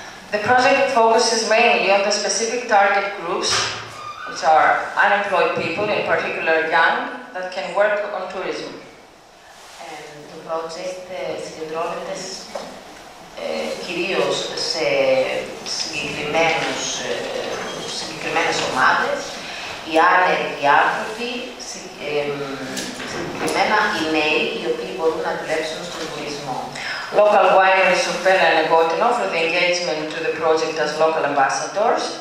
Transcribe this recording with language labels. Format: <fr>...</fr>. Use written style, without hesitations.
<en>The project focuses mainly on the specific target groups, which are unemployed people, in particular young, that can work on tourism.</en> <el>Το project συγκεντρώνεται κυρίως σε συγκεκριμένες ομάδες, οι άνεργοι άνθρωποι, συγκεκριμένα οι νέοι, οι οποίοι μπορούν να δουλέψουν στον τουρισμό.</el> <en>Local wineries of Pella and Negotino for the engagement to the project as local ambassadors.</en>